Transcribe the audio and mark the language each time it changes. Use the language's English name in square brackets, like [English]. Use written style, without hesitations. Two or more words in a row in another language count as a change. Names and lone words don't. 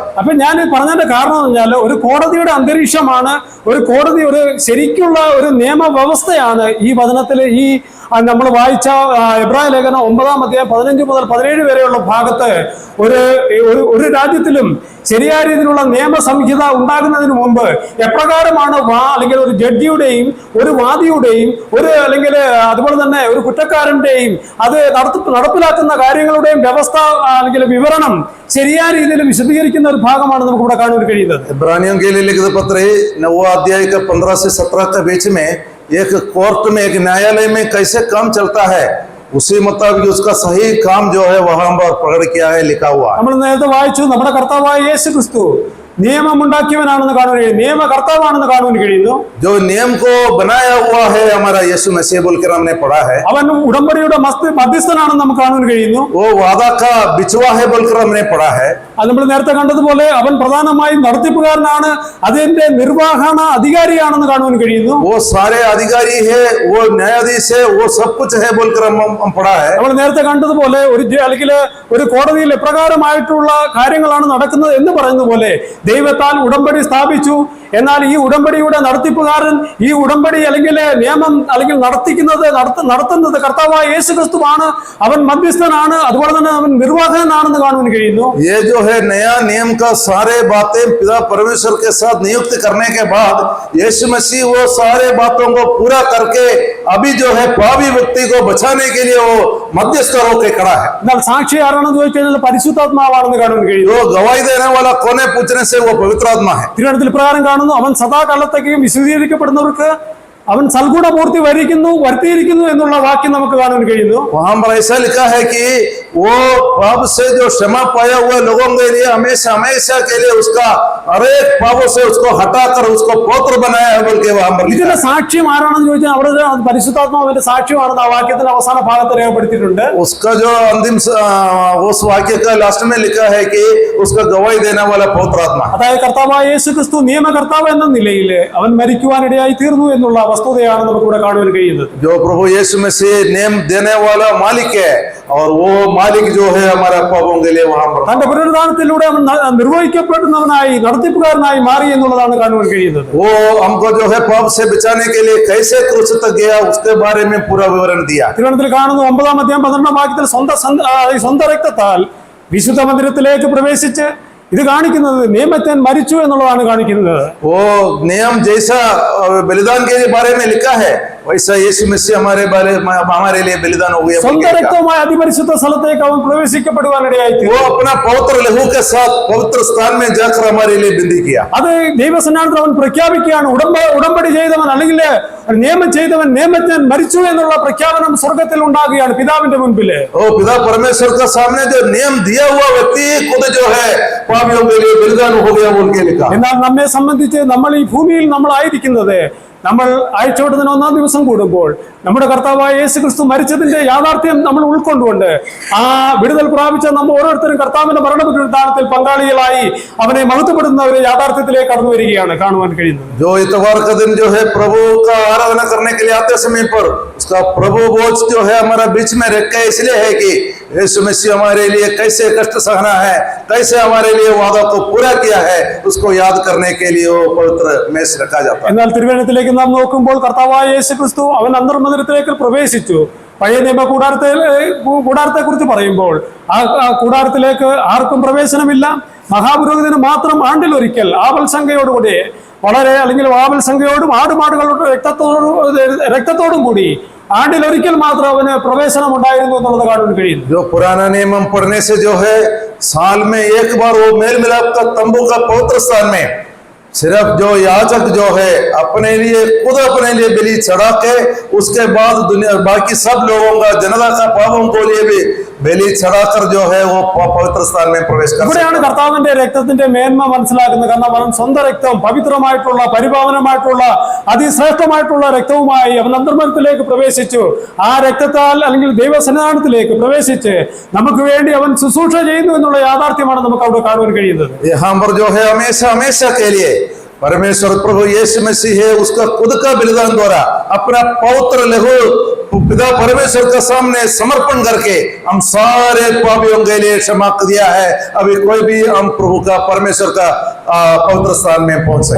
[Malayalam] അപ്പൊ ഞാൻ പറഞ്ഞതിന്റെ കാരണം എന്ന് പറഞ്ഞാൽ ഒരു കോടതിയുടെ അന്തരീക്ഷമാണ്, ഒരു കോടതി ഒരു ശരിക്കുള്ള ഒരു നിയമവ്യവസ്ഥയാണ് ഈ വചനത്തിലെ ഈ നമ്മൾ വായിച്ച എബ്രായ ലേഖനം 9-ാം അധ്യായം 15 മുതൽ 17 വരെയുള്ള ഭാഗത്ത് ഒരു രാജ്യത്തിലും ശരിയായ രീതിയിലുള്ള നിയമസംഹിത ഉണ്ടാകുന്നതിന് മുമ്പ് എപ്രകാരമാണ് അല്ലെങ്കിൽ ഒരു ജഡ്ജിയുടെയും ഒരു വാദിയുടെയും അല്ലെങ്കിൽ അതുപോലെ തന്നെ ഒരു കുറ്റക്കാരന്റെയും അത് നടപ്പിലാക്കുന്ന കാര്യങ്ങളുടെയും വ്യവസ്ഥ അല്ലെങ്കിൽ വിവരണം ശരിയായ രീതിയിൽ വിശദീകരിക്കുന്ന ഒരു ഭാഗമാണ് നമുക്ക് ഇവിടെ കാണാൻ കഴിയുന്നത്. [Hindi] इब्रानियों के लिए लिखित पत्र 9वां अध्याय का 15 से 17 के बीच में एक कोर्ट में एक न्यायालय में कैसे काम चलता है उसी मुताबिक उसका सही काम जो है वहां पर प्रकट किया है, लिखा हुआ है. [Malayalam] നമ്മൾ നേരത്തെ വായിച്ചു നമ്മുടെ കർത്താവായ യേശു ക്രിസ്തു നിയമമുണ്ടാക്കിയവനാണെന്ന് കാണുവാൻ കഴിയും, നിയമകർത്താവാണെന്ന് കാണുവാൻ കഴിയുന്നു. [Hindi] जो नियम को बनाया हुआ है हमारा यीशु मसीह बोलकर हमने पढ़ा है, [Malayalam] അവൻ ഉടമ്പടിയുടെ മധ്യസ്ഥനാണെന്ന് നമുക്ക് കാണുവാൻ കഴിയുന്നു. [Hindi] वो वादा का बिचवा है बोलकर हमने पढ़ा है. [Malayalam] അത് നമ്മൾ നേരത്തെ കണ്ടതുപോലെ അവൻ പ്രധാനമായും നടത്തിപ്പുകാരനാണ്, അതിന്റെ നിർവഹണ അധികാരിയാണെന്ന് കാണുവാൻ കഴിയുന്നു. [Hindi] वो सारे अधिकारी है, वो न्यायाधीश है, वो सब कुछ है बोलकर हम पढ़ा है. [Malayalam] നമ്മൾ നേരത്തെ കണ്ടതുപോലെ അല്ലെങ്കിൽ ഒരു കോടതിയിൽ എപ്രകാരമായിട്ടുള്ള കാര്യങ്ങളാണ് നടക്കുന്നത് എന്ന് പറയുന്ന പോലെ ദൈവത്താൽ ഉടമ്പടി സ്ഥാപിച്ചു. എന്നാൽ ഈ ഉടമ്പടിയുടെ നടത്തിപ്പുകാരൻ, ഈ ഉടമ്പടി അല്ലെങ്കിൽ നിയമം അല്ലെങ്കിൽ നടത്തുന്നത് കർത്താവായ യേശു ക്രിസ്തുവാണ്. അവൻ മധ്യസ്ഥനാണ്, അതുപോലെ തന്നെ അവൻ നിർവാഹകനാണെന്ന് കാണുവാൻ കഴിയുന്നു. [Hindi] ये जो है नया नियम का सारे बातें पिता परमेश्वर के साथ नियुक्त करने के बाद यीशु मसीह वो सारे बातों को पूरा करके अभी जो है पापी व्यक्ति को बचाने के लिए वो मध्यस्थ होकर खड़ा है. [Malayalam] എന്നാൽ സാക്ഷി ആരാണെന്ന് ചോദിച്ചു കഴിഞ്ഞാൽ പരിശുദ്ധാത്മാവാണെന്ന് കാണുവാൻ കഴിയുന്നു. [Hindi] वो गवाही देने वाला कौन है पूछने से वो पवित्र आत्मा है. [Malayalam] തിരുവനന്തപുരത്തിൽ പ്രകാരം കാണുന്നു, അവൻ സദാകാലത്തേക്കും വിശദീകരിക്കപ്പെടുന്നവർക്ക് അവൻ സൽഗുണപൂർത്തി വരുത്തിയിരിക്കുന്നു എന്നുള്ള വാക്യം നമുക്ക് കാണാൻ കഴിയുന്നു. [Hindi] वहां पर ऐसा लिखा है कि वो पाप से जो क्षमा पाया हुआ लोगों के लिए हमेशा हमेशा के लिए उसका हर एक पापों से उसको हटाकर उसको पवित्र बनाया है बोल के वहां पर लिखा [Malayalam] ഇതിന്റെ [Hindi] है. [Malayalam] സാക്ഷ്യം ആരാണെന്ന് ചോദിച്ചാൽ അവിടെ പരിശുദ്ധാത്മാവിന്റെ സാക്ഷ്യമാണെന്ന് ആ വാക്യത്തിന്റെ അവസാന ഭാഗത്ത് രേഖപ്പെടുത്തിയിട്ടുണ്ട്. [Hindi] उसका जो अंतिम उस वाक्य का लास्ट में लिखा है कि उसका गवाही देने वाला पवित्र आत्मा. [Malayalam] അതായത് കർത്താവായ യേശു ക്രിസ്തു നിയമകർത്താവ് എന്ന നിലയിൽ അവൻ മരിക്കുവാനിടയായി തീർന്നു എന്നുള്ള വസ്തുതയാണ് നമുക്ക് ഇവിടെ കാണുവാൻ കഴിയുന്നത്. [Hindi] जो प्रभु यीशु मसीह नियम देने वाला मालिक है और वो मालिक जो है हमारा पापों के लिए वहां पर [Malayalam] തന്റെ പുനരുദ്ധാനത്തിലൂടെ അവൻ നിർവഹിക്കപ്പെടുന്നവനായി നടത്തിപ്പുകാരനായി മാറി എന്നുള്ളതാണ് കാണുവാൻ കഴിയുന്നത്. [Hindi] वो हमको जो है पाप से बचाने के लिए कैसे क्रूस तक गया उसके बारे में पूरा विवरण दिया. [Malayalam] തിരുവനന്തപുരത്തിൽ കാണുന്നു 9-ാം അധ്യായം 12-ാം വാക്യത്തിൽ സ്വന്തം രക്തത്താൽ വിശുദ്ധ മന്ദിരത്തിലേക്ക് പ്രവേശിച്ച് ഇത് കാണിക്കുന്നത് നിയമത്തെ മരിച്ചു എന്നുള്ളതാണ് കാണിക്കുന്നത്. [Hindi] वो नियम जैसा बलिदान के बारे में लिखा है वैसा यीशु मसीह हमारे लिए बलिदान हो गया. [Malayalam] സ്വന്തം രക്തവുമായി അതിപരിശുദ്ധ സ്ഥലത്തേക്ക് അവൻ പ്രവേശിക്കപ്പെടുവാനിടയായി. [Hindi] वो अपना पवित्र लहू के साथ पवित्र स्थान में जाकर हमारे लिए बंदी किया. [Malayalam] അത് ദൈവസന്നിധിയിൽ അവൻ പ്രഖ്യാപിക്കുകയാണ്. ഉടമ്പടി ചെയ്തവൻ അല്ലെങ്കിൽ നിയമം ചെയ്തവൻ നിയമത്തെ മരിച്ചു എന്നുള്ള പ്രഖ്യാപനം സ്വർഗത്തിൽ ഉണ്ടാകുകയാണ് പിതാവിന്റെ മുൻപിൽ. [Hindi] ओ पिता परमेश्वर का सामने जो नियम दिया हुआ व्यक्ति खुद जो है पापियों के लिए बलिदान हो गया बोल के लिखा. [Malayalam] എന്നാൽ നമ്മെ സംബന്ധിച്ച് നമ്മൾ ഈ ഭൂമിയിൽ നമ്മൾ ആയിരിക്കുന്നത് നമ്മൾ ആഴ്ചവട്ടത്തിന് 1-ാം ദിവസം കൂടുമ്പോൾ നമ്മുടെ കർത്താവായ യേശു ക്രിസ്തു മരിച്ചതിന്റെ യാഥാർത്ഥ്യം നമ്മൾ ഉൾക്കൊണ്ടുകൊണ്ട് ആ വിടുതൽ പ്രാപിച്ച നമ്മൾ ഓരോരുത്തരും കർത്താവിന്റെ മരണപുനരുദ്ധാനത്തിൽ പങ്കാളികളായി അവനെ മഹത്വപ്പെടുന്ന ഒരു യാഥാർത്ഥ്യത്തിലേക്ക് കടന്നു വരികയാണ് കാണുവാൻ കഴിയുന്നത്. [Hindi] जो इतवार का दिन जो है प्रभु का आराधना करने के लिए आते समय पर उसका प्रभु बोझ जो है हमारा बीच में रखा इसलिए है कि यीशु मसीह हमारे लिए कैसे कष्ट सहना है, कैसे हमारे लिए वादा को पूरा किया है, उसको याद करने के लिए वो पवित्र मेष रखा जाता है. [Malayalam] എന്നാൽ തിരുവനന്തപുരത്തിലേക്ക് നാം നോക്കുമ്പോൾ കർത്താവായ യേശു ക്രിസ്തു അവൻ അന്തർമന്ദിരത്തിലേക്ക് പ്രവേശിച്ചു. പഴയ നിയമ കൂടാരത്തെ കുറിച്ച് പറയുമ്പോൾ ആ കൂടാരത്തിലേക്ക് ആർക്കും പ്രവേശനമില്ല. മഹാപുരോഹിതന് മാത്രം ആണ്ടിലൊരിക്കൽ ആവൽസംഖ്യയോടുകൂടി അല്ലെങ്കിൽ ആവൽസംഖ്യയോടും ആടുമാടുകളുടെ രക്തത്തോടും കൂടി ആണ്ടിലൊരിക്കൽ മാത്രം അവന് പ്രവേശനം ഉണ്ടായിരുന്നു എന്നുള്ളത് കാണാൻ കഴിയുന്നു. [Hindi] जो पुराना नियम पढ़ने से जो है साल में एक बार वो मेल मिलाप का तंबू का पवित्र स्थान में सिर्फ जो याजक जो है अपने लिए खुद अपने लिए बलि चढ़ा के उसके बाद दुनिया बाकी सब लोगों का जनता का पापों को लिए भी बलि चढ़ाकर जो है वो पवित्र स्थान में प्रवेश कर. [Malayalam] ഇവിടെയാണ് കർത്താവിന്റെ രക്തത്തിന്റെ മേന്മ മനസ്സിലാക്കുന്നത്. കാരണം അവൻ സ്വന്തം രക്തം പവിത്രമായിട്ടുള്ള പരിപാവനമായിട്ടുള്ള അതിശ്രേഷ്ഠമായിട്ടുള്ള രക്തവുമായി അവൻ അന്തർമന്ദിരത്തിലേക്ക് പ്രവേശിച്ചു. ആ രക്തത്താൽ അല്ലെങ്കിൽ ദൈവസന്നിധാനത്തിലേക്ക് പ്രവേശിച്ച് നമുക്ക് വേണ്ടി അവൻ ശുശ്രൂഷ ചെയ്യുന്നു എന്നുള്ള യാഥാർത്ഥ്യമാണ് നമുക്ക് അവിടെ കാണുവാൻ കഴിയുന്നത്. [Hindi] यहाँ पर जो है हमेशा हमेशा के लिए परमेश्वर प्रभु यीशु मसीह है उसका खुद का बलिदान द्वारा अपना पवित्र लहू पिता परमेश्वर के सामने समर्पण करके हम सारे पापियों के लिए क्षमा दिया है. अभी कोई भी हम प्रभु का परमेश्वर का पवित्र स्थान में पहुंच सके।